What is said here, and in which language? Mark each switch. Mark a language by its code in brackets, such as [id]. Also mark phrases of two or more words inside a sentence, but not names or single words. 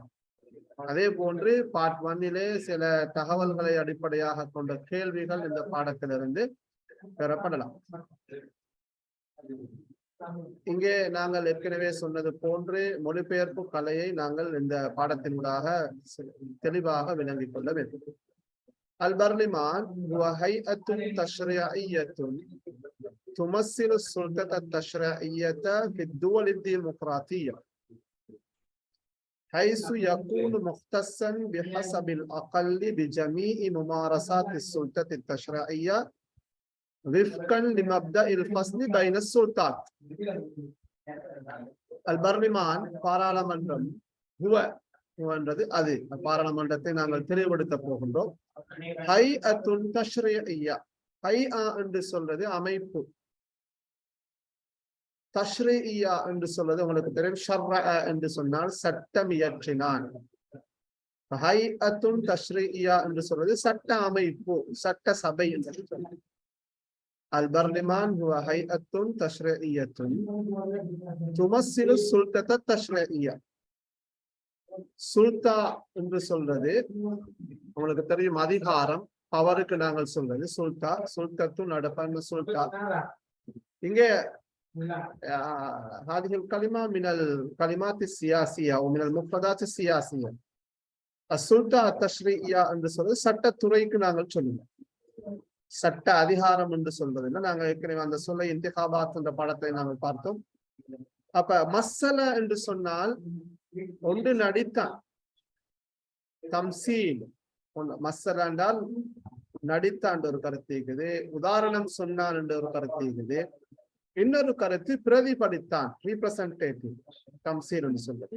[ta] அதே போன்று பார்ட் 1 சில தகவல்களை அடிப்படையாக கொண்ட கேள்விகள் இந்த பாடத்திலிருந்து பெறப்படலாம். இங்கே நாங்கள் ஏற்கனவே சொன்னது போன்று மொழிபெயர்ப்பு கலையை நாங்கள் இந்த பாடத்தினூடாக தெளிவாக விளங்கிக் கொள்ள வேண்டும். [ar] البرلمان هو هيئة تشريعية تمثل السلطة التشريعية في الدول الديمقراطية حيث يكون مختصا بحسب الأقل بجميع ممارسات السلطة التشريعية وفقا لمبدأ الفصل بين السلطات. [ta] البرلمان பாராளுமன்றம் هو என்றது அது. பாராளுமன்றத்தை நாங்கள் தெளிவுபடுத்த போகின்றோம். [ar] هيئة تشريعية, [ta] ஹைஆ என்று சொல்றது அமைப்பு, தஷ்ரீஇய்யா என்று சொல்றது உங்களுக்கு தெரியும் ஷர்அ என்று சொன்னால் சட்டம் இயற்றினான். [ar] هيئة تشريعية [ta] என்று சொல்றது சட்ட அமைப்பு, சட்ட சபை என்று சொல்றது. [ar] البرلمان هو هيئة تشريعية تمثل السلطة التشريعية. [ta] சுல்தா என்று சொல்றது உங்களுக்கு தெரியும் அதிகாரம், பவருக்கு நாங்கள் சொல்றது சுல்தா. சுல்தத்து நடப்பான சுல்தா. [ar] இங்கே هذه الكلمة من الكلمات السياسية ومن المفردات السياسية. السلطة التشريعية [ta] என்று சொல்றது சட்டத்துறைக்கு நாங்கள் சொல்லுவோம். சட்ட அதிகாரம் என்று சொல்றதில்லை. நாங்கள் ஏற்கனவே அந்த சொல்ல இன்திகாபாத் என்ற பாடத்தை நாங்கள் பார்த்தோம். அப்ப மஸ்ஸல என்று சொன்னால் ஒன்று நடித்தான், தம்சீல். மஸ்ஸல என்றால் நடித்தான் ஒரு கருத்து இருக்குது, உதாரணம் சொன்னான் என்ற ஒரு கருத்து இருக்குது, இன்னொரு கருத்து பிரதிபலித்தான், ரீப்ரசன்டேட்டிவ், தம்சீல் என்று சொல்றது.